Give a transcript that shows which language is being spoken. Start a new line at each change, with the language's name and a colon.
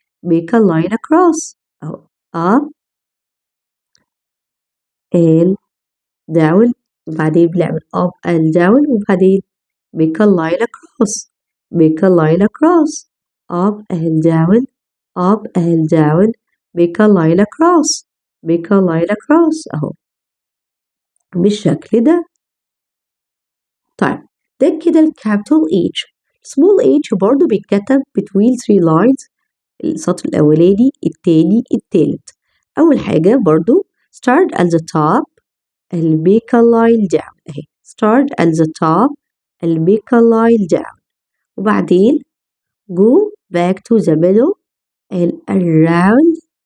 English: make a line across. أهو up and down
Arabic: وبعدين بنعمل
English: up and down وبعدين make a line across. make a line across. up and down. up and down. make a line across. make a line across أهو بالشكل ده.
Arabic: طيب ده كده الكابيتال H. small h برضو بيتكتب
English: between 3 lines،
Arabic: السطر الأولاني التاني التالت. أول حاجة برضو
English: start at the top and make a line down أهي start at the top and make a line down وبعدين go back to the middle and around